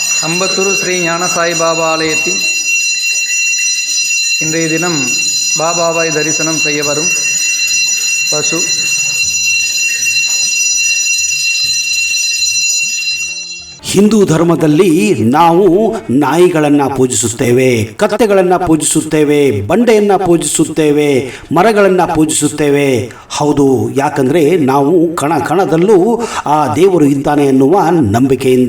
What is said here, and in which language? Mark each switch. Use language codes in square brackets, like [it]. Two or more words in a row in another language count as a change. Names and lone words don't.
[ta] அம்பத்தூர் ஸ்ரீ ஞானசாய் பாபா ஆலயத்தின் இன்றைய தினம் பாபாவாய் தரிசனம் செய்ய வரும் பசு [kn] ಹಿಂದೂ ಧರ್ಮದಲ್ಲಿ ನಾವು ನಾಯಿಗಳನ್ನು ಪೂಜಿಸುತ್ತೇವೆ, ಕತ್ತೆಗಳನ್ನು ಪೂಜಿಸುತ್ತೇವೆ, ಬಂಡೆಯನ್ನು ಪೂಜಿಸುತ್ತೇವೆ, ಮರಗಳನ್ನು ಪೂಜಿಸುತ್ತೇವೆ. ಹೌದು, ಯಾಕಂದರೆ ನಾವು ಕಣ ಕಣದಲ್ಲೂ ಆ ದೇವರು ಇದ್ದಾನೆ ಎನ್ನುವ ನಂಬಿಕೆಯಿಂದ.